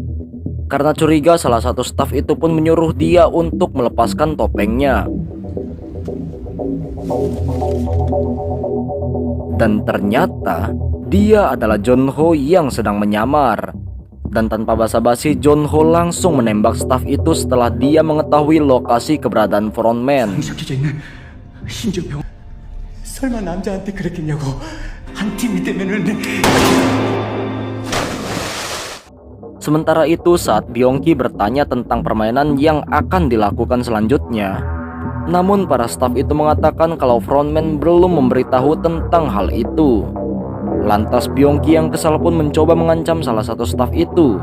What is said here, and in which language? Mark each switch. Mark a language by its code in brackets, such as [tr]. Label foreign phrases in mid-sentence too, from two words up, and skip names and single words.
[id] karena curiga salah satu staf itu pun menyuruh dia untuk melepaskan topengnya. Dan ternyata dia adalah Jonho yang sedang menyamar. Dan tanpa basa-basi, Jonho langsung menembak staf itu setelah dia mengetahui lokasi keberadaan frontman. [ko] 섞여져 있는 신조병. 설마 남자한테 그랬겠냐고. 한 팀이 되면은. [id] Sementara itu saat Byongki bertanya tentang permainan yang akan dilakukan selanjutnya, namun para staf itu mengatakan kalau frontman belum memberitahu tentang hal itu. Lantas Byongki yang kesal pun mencoba mengancam salah satu staf itu.